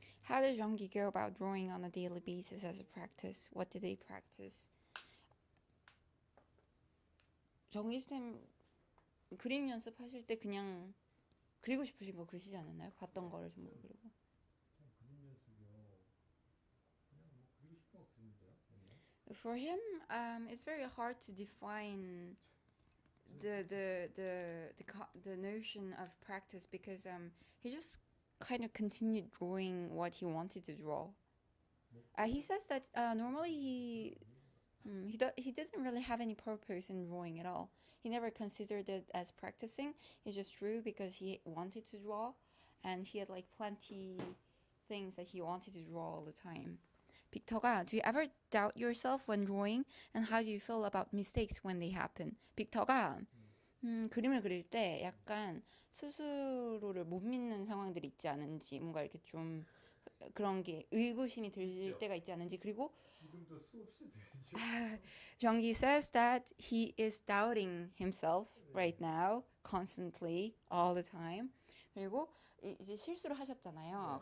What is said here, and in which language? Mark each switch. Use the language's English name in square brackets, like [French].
[English] How did Jeonggi go about drawing on a daily basis as a practice? What did they practice? [Korean] 정희쌤 그림 연습하실 때 그냥 그리고 싶으신 거 그리시지 않았나요? 봤던 거를 전부 그리고. 그냥 그림 연습이요. 그냥 뭐 그리고 싶은 거 그리는데요. 맨날. [English] For him, it's very hard to define the notion of practice because he just kind of continued drawing what he wanted to draw. He says that normally he doesn't really have any purpose in drawing at all. He never considered it as practicing. He just drew because he wanted to draw, and he had like plenty things that he wanted to draw all the time. 빅터가 do you ever doubt yourself when drawing and how do you feel about mistakes when they happen? [Korean] 빅터가 그림을 그릴 때 약간 스스로를 못 믿는 상황들이 있지 않은지 뭔가 이렇게 좀 그런 게 의구심이 들 때가 있지 않은지 그리고 지금도 수없이 들리죠. [English] 정기 says that he is doubting himself right now constantly all the time [Korean] 그리고 이제 실수를 하셨잖아요.